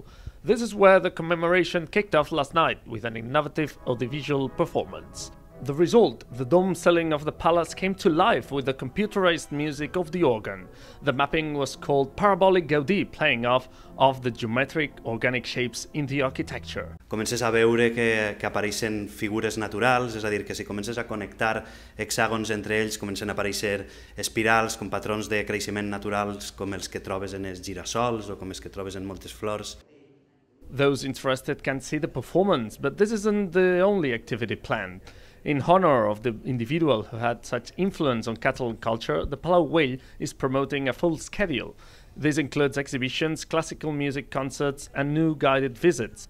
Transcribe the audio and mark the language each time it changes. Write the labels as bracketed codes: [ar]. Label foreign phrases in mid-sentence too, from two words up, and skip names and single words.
[en] This is where the commemoration kicked off last night with an innovative audiovisual performance. The result, the dome ceiling of the palace, came to life with the computerized music of the organ. The mapping was called Parabolic Gaudí, playing off of the geometric organic shapes in the architecture. [ca] Comences a veure que apareixen figures naturals, és a dir, que si comences a connectar hexàgons entre ells, comencen a aparèixer espirals com patrons de creixement naturals com els que trobes en els girassols o com els que trobes en moltes flors. [en] Those interested can see the performance, but this isn't the only activity planned. In honor of the individual who had such influence on Catalan culture, the Palau Güell is promoting a full schedule. This includes exhibitions, classical music concerts, and new guided visits.